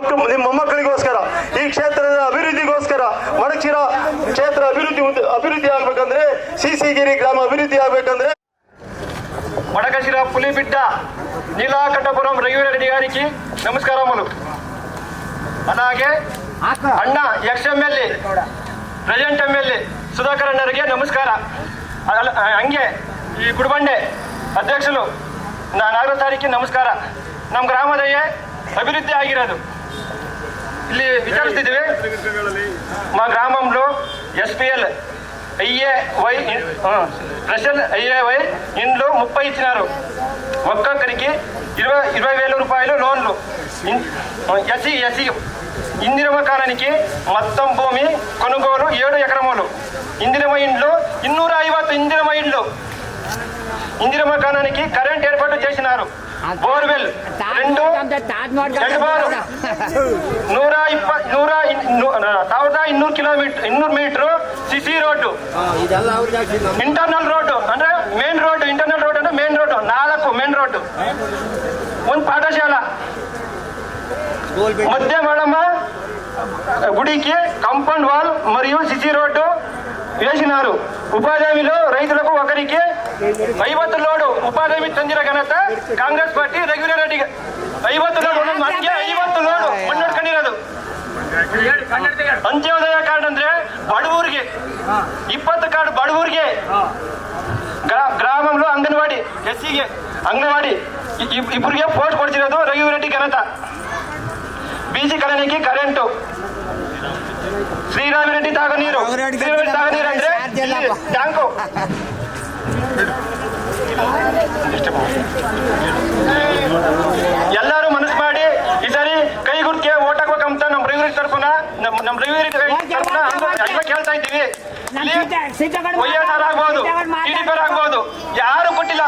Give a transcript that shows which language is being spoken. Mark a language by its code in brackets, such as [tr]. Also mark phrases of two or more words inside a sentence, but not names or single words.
[kn] ನಿಮ್ಮ ಮೊಮ್ಮಕ್ಕಳಿಗೋಸ್ಕರ, ಈ ಕ್ಷೇತ್ರದ ಅಭಿವೃದ್ಧಿಗೋಸ್ಕರ, ಮಡಚಿರ ಕ್ಷೇತ್ರ ಅಭಿವೃದ್ಧಿ ಆಗ್ಬೇಕಂದ್ರೆ, ಸಿಸಿಗಿರಿ ಗ್ರಾಮ ಅಭಿವೃದ್ಧಿ ಆಗ್ಬೇಕಂದ್ರೆ [te] వడకశిర పులిబిడ్డ నీలాకంఠపురం రఘువీరెడ్డి గారికి నమస్కారములు. అలాగే అన్న [en] ex MLA present MLA [kn] ಸುಧಾಕರ್ ಅಣ್ಣರಿಗೆ ನಮಸ್ಕಾರ. ಹಂಗೆ ಈ ಗುಡಿಬಂಡೆ ಅಧ್ಯಕ್ಷರು ನಾಗರಾಜ್ ಸಾರಿಗೆ ನಮಸ್ಕಾರ. ನಮ್ಮ ಗ್ರಾಮದಾಗೆ అభివృద్ధి ಆಗಿರೋದು ಇಲ್ಲಿ ವಿಚಾರಿಸ್ತಿದ್ದೀವಿ. [te] మా గ్రామంలో ఎస్పీఎల్ ఐఏవై స్పెషల్ ఐఏవై ఇండ్లు 30 ఇచ్చినారు. ఒక్కొక్కరికి 20,000 రూపాయలు లోన్లు. ఎస్సీ ఇందిరమ్మ కాలానికి మొత్తం భూమి కొనుగోలు 7 ఎకరములు. ఇందిరమ్మ ఇండ్లు 250 ఇందిరమ్మ ఇండ్లు. ఇందిరమ్మ కాలానికి కరెంట్ ఏర్పాటు చేసినారు. బోర్వెల్ 1200 మీటర్ సిసి రోడ్డు, [en] internal road [kn] ಅಂದ್ರೆ [en] main road, internal road [kn] ಅಂದ್ರೆ [en] main road [kn] 4 [en] main road, [kn] ಒಂದು ಪಾಠಶಾಲ, [te] మధ్య మడమ గుడికి [en] compound wall [te] మరియు సిసి రోడ్డు వేసినారు. ఉపాధి హామీలో రైతులకు ఒకరికి 50 లోడు ఉపాధి హామీ పొందిన ఘనత కాంగ్రెస్ పార్టీ రఘువీరెడ్డి. [kn] 50 లోడు మనಗೆ 50 లోಡು ಮಣ್ಣೊಡ್ಕೊಂಡಿರೋದು. ಅಂತ್ಯೋದಯ ಕಾರ್ಡ್ ಅಂದ್ರೆ ಬಡವರಿಗೆ 20 ಕಾರ್ಡ್ ಬಡವರಿಗೆ. ಗ್ರಾಮಂలో ಅಂಗನವಾಡಿ ಎಸ್ಸಿಗೆ ಅಂಗನವಾಡಿ ಇಬ್ಬರಿಗೆ ಪೋಸ್ಟ್ ಕೊಡ್ತಿರೋದು ರಘುವೀರೆಡ್ಡಿ ಘನತ. [te] బీసీ కాలనీకి కరెంటు, శ్రీరామిరెడ్డి తాగునీరు అంటే ట్యాంకు. [kn] ಎಲ್ಲರೂ ಮನಸ್ಸು ಮಾಡಿ ಈ ಸಾರಿ ಕೈ ಗುರುತಿಗೆ ಓಟ್ ಹಾಕ್ಬೇಕಂತ ನಮ್ಮ ರಘುವೀರೆಡ್ಡಿ ತರಫುನ ಕೇಳ್ತಾ ಇದ್ದೀವಿ. ವೈಎಸ್ಆರ್ ಆಗ್ಬೋದು, ಟಿಡಿಪಿ ಆಗ್ಬೋದು, ಯಾರು ಕೊಟ್ಟಿಲ್ಲ.